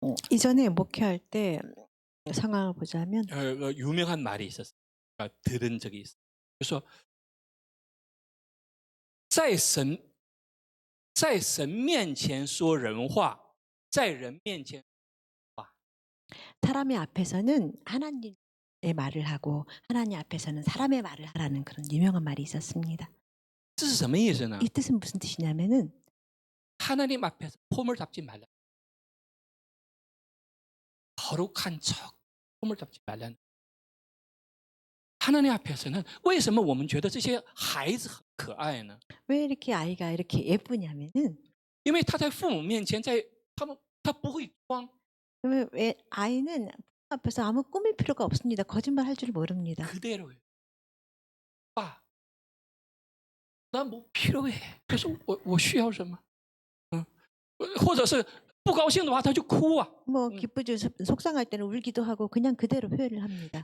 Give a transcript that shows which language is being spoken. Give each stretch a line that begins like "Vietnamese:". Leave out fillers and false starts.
Korean: 이전에 목회할 때 상황을 보자면 유명한 말이 있었어요. 들은 적이 있어요. 그래서
Chinese: 在神面前说人话，在人面前
Korean: 사람의 앞에서는 하나님의 말을 하고 하나님 앞에서는 사람의 말을 하라는 그런 유명한 말이 있었습니다.
Chinese: 这是什么意思呢？
Korean: 이 뜻은 무슨 뜻이냐면은 하나님 앞에서 폼을 잡지 말라. 거룩한 척 폼을 잡지 말라는. 하나님 앞에서는
Chinese: 为什么我们觉得这些孩子很可爱呢？
Korean: 왜 이렇게 아이가 이렇게 예쁘냐면은
Chinese: 因为他在父母面前，他不会装，
Korean: 왜 아이는 부모 앞에서 아무 꾸밀 필요가 없습니다. 거짓말 할 줄 모릅니다. 그대로예요. 빠, 난 뭐 필요해. 그래서
Chinese: 我需要什么？或者是不高兴的话，他就哭啊。
Korean: 뭐 기쁘죠. 속상할 때는 울기도 하고 그냥 그대로 표현을 합니다.